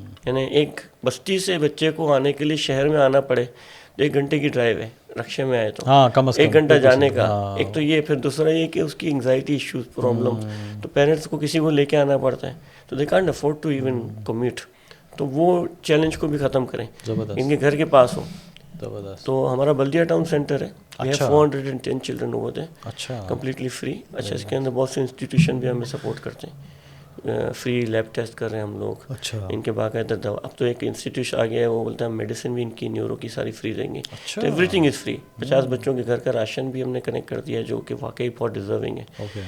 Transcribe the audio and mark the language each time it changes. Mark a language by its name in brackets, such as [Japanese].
[Urdu] یعنی ایک بستی سے بچے کو آنے کے لیے شہر میں آنا پڑے, 1 گھنٹے کی ڈرائیو ہے, رکشے میں آئے تو 1 گھنٹہ جانے کا. ایک تو یہ, پھر دوسرا یہ کہ اس کی انگزائٹی ایشوز پرابلم, تو پیرنٹس کو کسی کو لے کے آنا پڑتا ہے, تو [English] They can't afford to even commute. [Urdu] تو وہ چیلنج کو بھی ختم کریں, ان کے گھر کے پاس ہو. تو ہمارا بلدیہ ٹاؤن سینٹر ہے, [English] we have 410 children over there, completely free. [Urdu] اچھا, اس کے اندر بہت سے انسٹیٹیوشن بھی ہمیں سپورٹ کرتے ہیں, فری لیب ٹیسٹ کر رہے ہیں ہم لوگ. ان کے باقاعدہ دوا, اب تو ایک انسٹیٹیوشن آ گیا ہے وہ بولتا ہے میڈیسن بھی ان کی نیورو کی ساری فری دیں گے. تو [English] Everything is free. [Urdu] 50 بچوں کے گھر کا راشن بھی ہم نے کنیکٹ کر دیا ہے جو کہ واقعی بہت ڈیزرونگ ہے.